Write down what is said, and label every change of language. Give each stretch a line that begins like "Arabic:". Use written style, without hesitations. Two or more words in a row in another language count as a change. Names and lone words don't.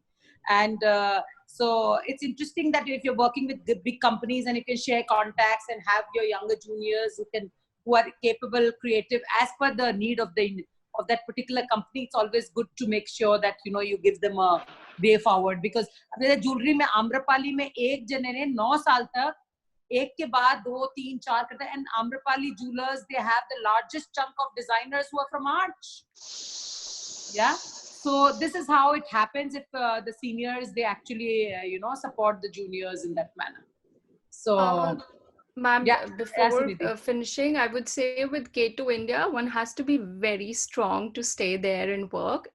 English: And so it's interesting that if you're working with the big companies and you can share contacts and have your younger juniors who are capable, creative, as per the need of that particular company, it's always good to make sure that, you know, you give them a way forward. Because jewelry
Hindi: में Amrapali में एक जने ने 9 साल तक एक के बाद 2, 3, 4 करते हैं,
English: and Amrapali Jewelers, they have the largest chunk of designers who are from Arch. Yeah, so this is how it happens if the seniors, they actually you know, support the juniors in that manner. So ma'am, before finishing, I would say with K2 India, one has to be very strong to stay there and work.